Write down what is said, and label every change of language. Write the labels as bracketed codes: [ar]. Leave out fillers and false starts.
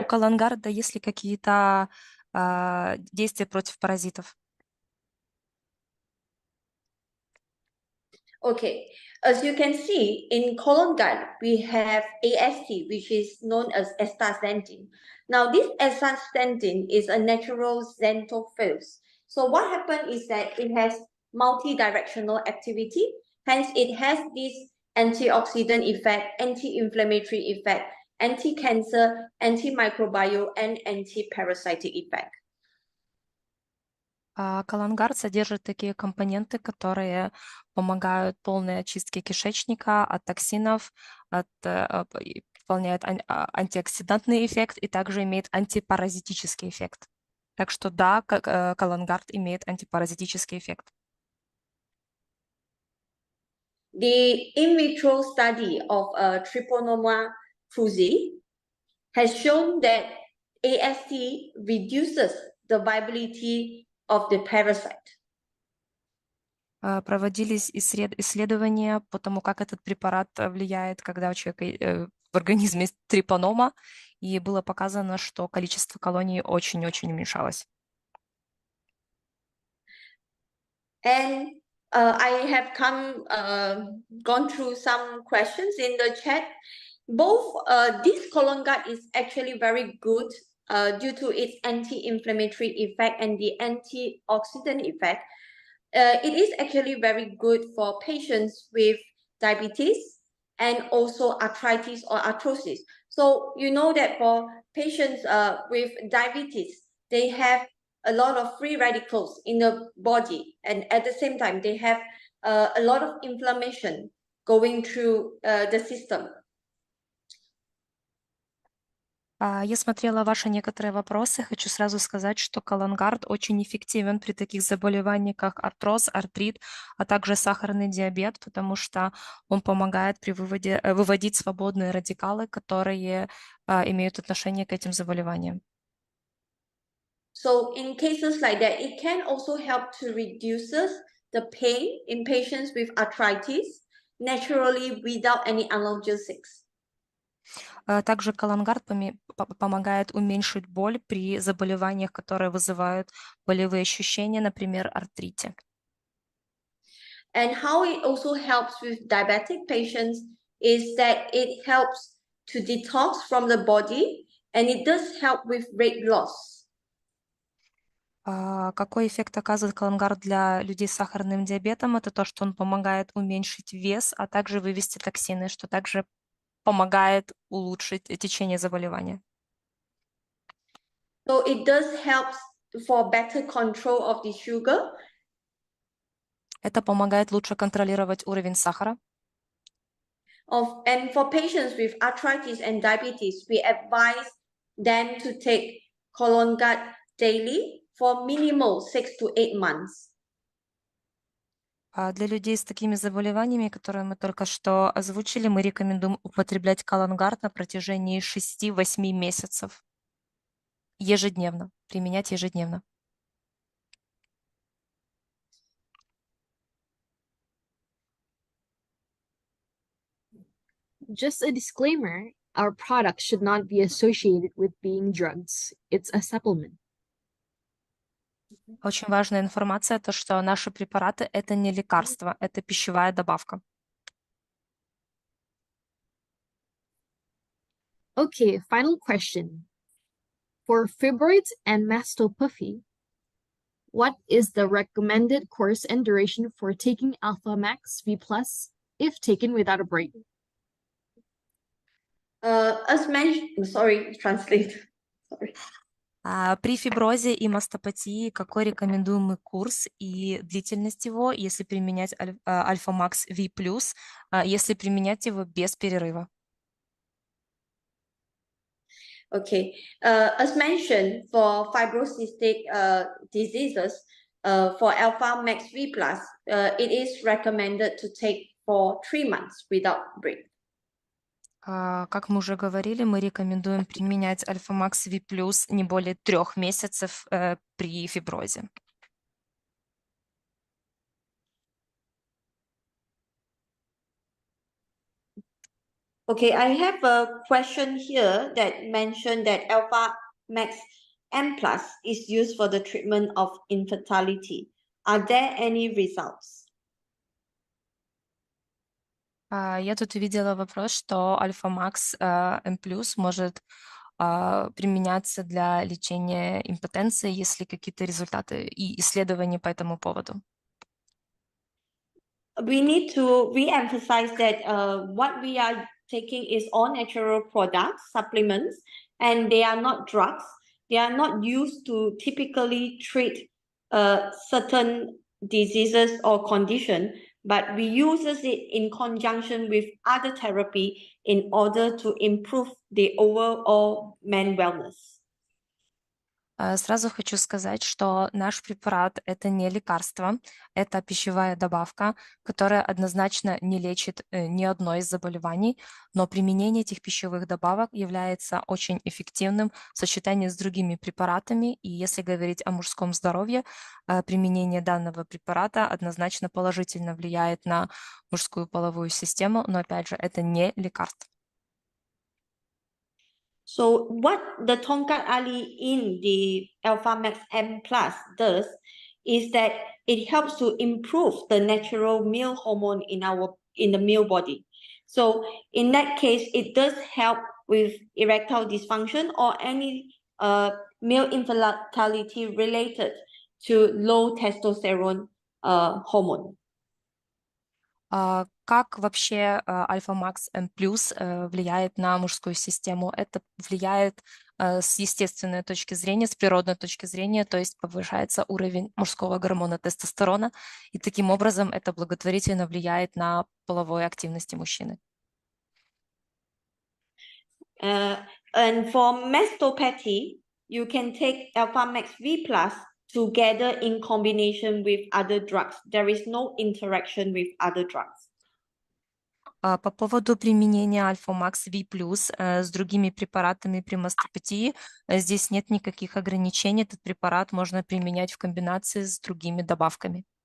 [ru] У Колонгарда есть ли какие-то действия против паразитов? [en] Okay, as you can see, in colon guard, we have AST, which is known as astaxanthin. Now, this astaxanthin is a natural xanthophylls. So what happened is that it has multi-directional activity. Hence, it has this antioxidant effect, anti-inflammatory effect, anti-cancer, antimicrobial, and anti-parasitic effect. [ru] Калангард содержит такие компоненты, которые помогают полной очистке кишечника от токсинов, выполняет антиоксидантный эффект и также имеет антипаразитический эффект. Так что да, калангард имеет антипаразитический эффект. [en] The in vitro study of Treponema cruzi has shown that AST reduces the viability of the parasite. [ru] Проводились исследования по тому, как этот препарат влияет, когда у человека в организме есть трипанома, и было показано, что количество колоний очень-очень уменьшалось. [en] And I have gone through some questions in the chat. Both this Colongat is actually very good due to its anti-inflammatory effect and the antioxidant effect. It is actually very good for patients with diabetes and also arthritis or arthrosis. So you know that for patients with diabetes, they have a lot of free radicals in the body, and at the same time, they have a lot of inflammation going through the system. [ru] Я смотрела ваши некоторые вопросы. Хочу сразу сказать, что калангард очень эффективен при таких заболеваниях, как артроз, артрит, а также сахарный диабет, потому что он помогает выводить свободные радикалы, которые имеют отношение к этим заболеваниям. [en] So in cases like that, it can also help to reduce the pain in patients with arthritis naturally without any analgesics. [ru] Также калангард помогает уменьшить боль при заболеваниях, которые вызывают болевые ощущения, например, артрите. [en] And how it also helps with diabetic patients is that it helps to detox from the body, and it does help with weight loss. [ru] Какой эффект оказывает калангард для людей с сахарным диабетом? Это то, что он помогает уменьшить вес, а также вывести токсины, что также помогает улучшить течение заболевания. [en] So it does help for better control of the sugar. [ru] Это помогает лучше контролировать уровень сахара. [en] And for patients with arthritis and diabetes, we advise them to take Colongat daily for minimal 6 to 8 months. [ru] Для людей с такими заболеваниями, которые мы только что озвучили, мы рекомендуем употреблять калангард на протяжении 6-8 месяцев. Ежедневно, применять ежедневно. [en] Just a disclaimer, our product should not be associated with being drugs. It's a supplement. [ru] Очень важная информация, то, что наши препараты – это не лекарство, это пищевая добавка. [en] Okay, final question. For fibroids and mastopathy, what is the recommended course and duration for taking Alpha Max V Plus if taken without a break? As mentioned, sorry, translate. Sorry. [ru] При фиброзе и мастопатии какой рекомендуемый курс и длительность его, если применять Alpha Max V+, если применять его без перерыва? [en] Okay, as mentioned, for fibrocystic diseases, for Alpha Max V+, it is recommended to take for 3 months without break. [ru] Как мы уже говорили, мы рекомендуем применять Alpha Max V+, не более 3 месяцев при фиброзе. [en] Okay, I have a question here that mentioned that Alpha Max M+ is used for the treatment of infertility. Are there any results? [ru] Я тут увидела вопрос, что Alpha Max M+ может применяться для лечения импотенции, есть ли какие-то результаты и исследования по этому поводу? [en] we need to re-emphasize that what we are taking is all natural products, supplements, and they are not drugs. They are not used to typically treat certain diseases or condition, but we use it in conjunction with other therapy in order to improve the overall man wellness. [ru] Сразу хочу сказать, что наш препарат – это не лекарство, это пищевая добавка, которая однозначно не лечит ни одно из заболеваний, но применение этих пищевых добавок является очень эффективным в сочетании с другими препаратами, и если говорить о мужском здоровье, применение данного препарата однозначно положительно влияет на мужскую половую систему, но опять же, это не лекарство. [en] So what the Tongkat Ali in the Alpha Max M Plus does is that it helps to improve the natural male hormone in the male body. So in that case, it does help with erectile dysfunction or any male infertility related to low testosterone hormone. [ru] Как вообще Альфа Макс М плюс влияет на мужскую систему? Это влияет с естественной точки зрения, с природной точки зрения, то есть повышается уровень мужского гормона тестостерона, и таким образом это благотворительно влияет на половой активности мужчины. [en] And for mastopathy, you can take Alpha Max V Plus together in combination with other drugs. There is no interaction with other drugs. [ru] По поводу применения Альфа Макс V+, с другими препаратами при мастопатии, здесь нет никаких ограничений. Этот препарат можно применять в комбинации с другими добавками.